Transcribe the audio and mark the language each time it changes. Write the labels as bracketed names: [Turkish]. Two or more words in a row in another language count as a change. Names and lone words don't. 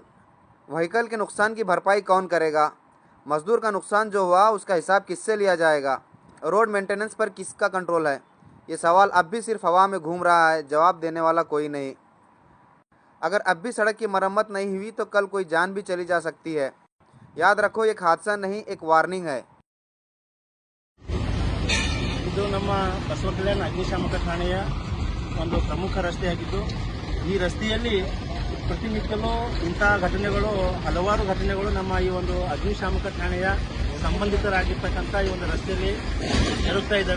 [Hindi] व्हीकल के नुकसान की भरपाई कौन करेगा? मजदूर का नुकसान जो हुआ उसका हिसाब किससे लिया जाएगा? [English] road maintenance [Hindi] पर किसका कंट्रोल है? ये सवाल अब भी सिर्फ हवा में घूम रहा है, जवाब देने वाला कोई नहीं। अगर अब भी सड़क की मरम्मत नहीं हुई तो कल कोई जान भी चली जा सकती है। याद रखो, एक हादसा नहीं, एक वार्निंग है। [Kannada] ಇದು ನಮ್ಮ ಬಸವ ಕಲ್ಯಾಣ ಅಗ್ನಿಶಾಮಕ ಠಾಣೆಯ ಒಂದು ಪ್ರಮುಖ ರಸ್ತೆಯಾಗಿದ್ದು, ಈ ರಸ್ತೆಯಲ್ಲಿ ಪ್ರತಿನಿತ್ಯಲೂ ಇಂತಹ ಘಟನೆಗಳು, ಹಲವಾರು ಘಟನೆಗಳು ನಮ್ಮ ಈ ಒಂದು ಅಗ್ನಿಶಾಮಕ ಠಾಣೆಯ ಸಂಬಂಧಿತರಾಗಿರ್ತಕ್ಕಂಥ ಈ ಒಂದು ರಸ್ತೆಯಲ್ಲಿ ಜರುಗ್ತಾ ಇದ್ದಾವೆ.